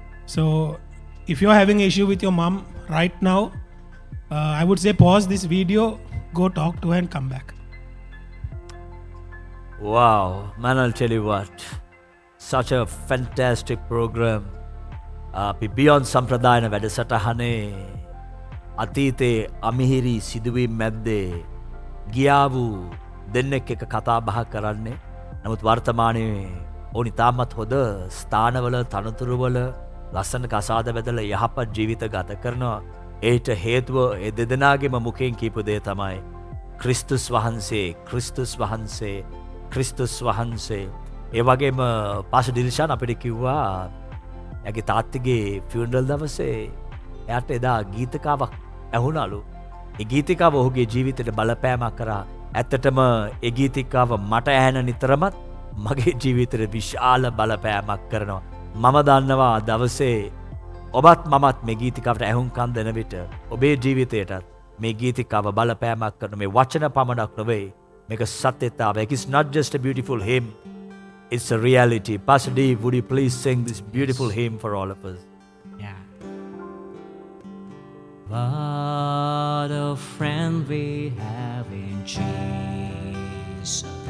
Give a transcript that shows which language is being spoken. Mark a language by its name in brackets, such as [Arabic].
[English] So if you're having an issue with your mom right now, I would say pause this video, go talk to her and come back. Wow, man, I'll tell you what, such a fantastic program. [Sinhala] Beyond සම්ප්‍රදායන වැඩසටහනේ අතීතයේ අමිහිරි සිදුවීම් මැද්දේ ගියා වූ දෙන්නෙක් එක කතා බහ කරන්නේ. නමුත් වර්තමානයේ ඕනි තාමත් හොඳ ස්ථානවල තනතුරුවල ලස්සන කසාද බැදලා යහපත් ජීවිත ගත කරනවා. ඒට හේතුව ඒ දෙදෙනාගේම මුඛයෙන් කියපු දේ තමයි ක්‍රිස්තුස් වහන්සේ, ක්‍රිස්තුස් වහන්සේ, ක්‍රිස්තුස් වහන්සේ. ඒ වගේම පාස ඩිල්ෂාන් අපිට කිව්වා ඇගේ තාත්තිගේ ෆියුනරල් දවසේ එයාට එදා ගීතකාවක් ඇහුණලු. ඒ ගීතිකාව ඔහුගේ ජීවිතයට බලපෑමක් කරා. ඇත්තටම ඒ ගීතිකාව මට ඇහෙන නිතරමත් මගේ ජීවිතයට විශාල බලපෑමක් කරනවා. මම දන්නවා දවසේ ඔබත් මමත් මේ ගීතිකාවට ඇහුම්කන් දෙන විට ඔබේ ජීවිතයටත් මේ ගීතිකාව බලපෑමක් කරන මේ වචන පමණක් නොවේ. මේක සත්‍යතාවයක්. [English] It's not just a beautiful hymn. It's a reality. Pastor D, would you please sing this beautiful hymn for all of us? Yeah. What a friend we have in Jesus.